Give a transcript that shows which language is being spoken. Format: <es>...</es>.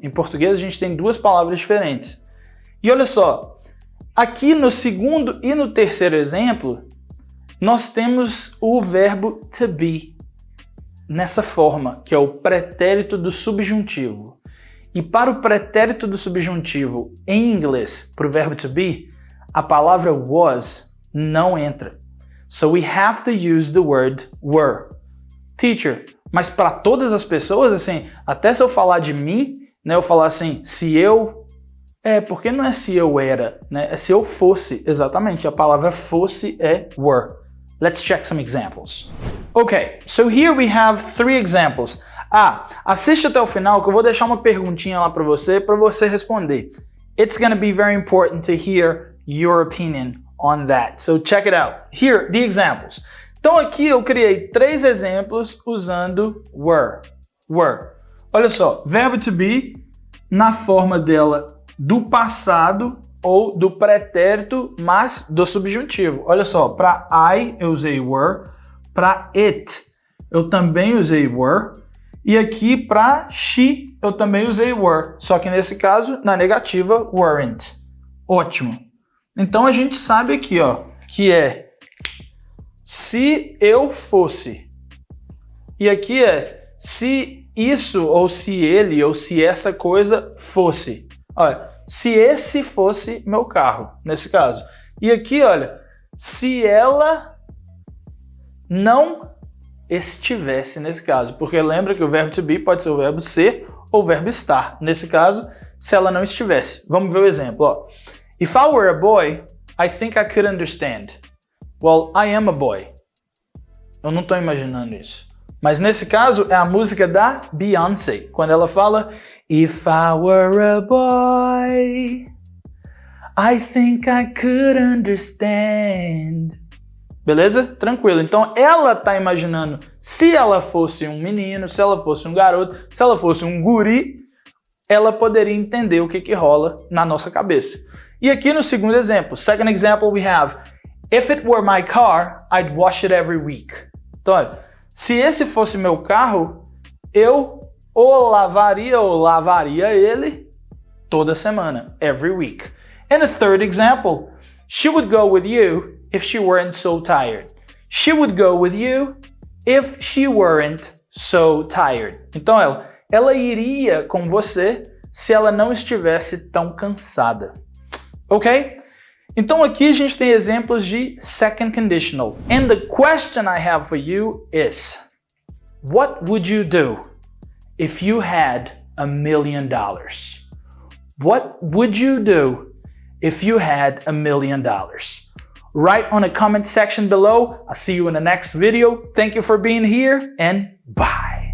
<pt>Em português a gente tem 2 palavras diferentes. E olha só, aqui no segundo e no terceiro exemplo, nós temos o verbo to be. Nessa forma, que é o pretérito do subjuntivo. E para o pretérito do subjuntivo em inglês, para o verbo to be, a palavra was não entra.</pt> <en>So we have to use the word were.</en> <pt>Teacher, mas para todas as pessoas, assim, até se eu falar de mim, né, eu falar assim, se eu... porque não é se eu era, né, é se eu fosse, exatamente, a palavra fosse é were.</pt> <en>Let's check some examples. Okay, so here we have 3 examples.</en> <pt>Assiste até o final que eu vou deixar uma perguntinha lá para você responder.</pt> <en>It's gonna be very important to hear your opinion on that. So check it out. Here, the examples.</en> <pt>Então aqui eu criei 3 exemplos usando were. Olha só, verbo to be na forma dela do passado ou do pretérito, mas do subjuntivo. Olha só, para I eu usei were, para it eu também usei were, e aqui para she eu também usei were, só que nesse caso, na negativa, weren't. Ótimo. Então a gente sabe aqui, ó, que é se eu fosse. E aqui é se isso, ou se ele, ou se essa coisa fosse. Olha, se esse fosse meu carro, nesse caso. E aqui, olha, se ela não estivesse nesse caso. Porque lembra que o verbo to be pode ser o verbo ser ou o verbo estar. Nesse caso, se ela não estivesse. Vamos ver o exemplo, ó.</pt> <en>If I were a boy, I think I could understand. Well, I am a boy.</en> <pt>Eu não estou imaginando isso. Mas nesse caso é a música da Beyoncé, quando ela fala</pt> <en>If I were a boy, I think I could understand.</en> <pt>Beleza? Tranquilo. Então ela está imaginando se ela fosse um menino, se ela fosse um garoto, se ela fosse um guri, ela poderia entender o que rola na nossa cabeça. E aqui no segundo exemplo,</pt> <en>second example we have If it were my car, I'd wash it every week.</en> <pt>Então olha, se esse fosse meu carro, eu ou lavaria ele toda semana,</pt> <en>every week. And a third example, she would go with you if she weren't so tired. She would go with you if she weren't so tired.</en> <pt>Então ela iria com você se ela não estivesse tão cansada. Ok? Então aqui a gente tem exemplos de second conditional.</pt> <en>And the question I have for you is, what would you do if you had $1 million? What would you do if you had $1 million? Write on the comment section below. I'll see you in the next video. Thank you for being here and bye.</en>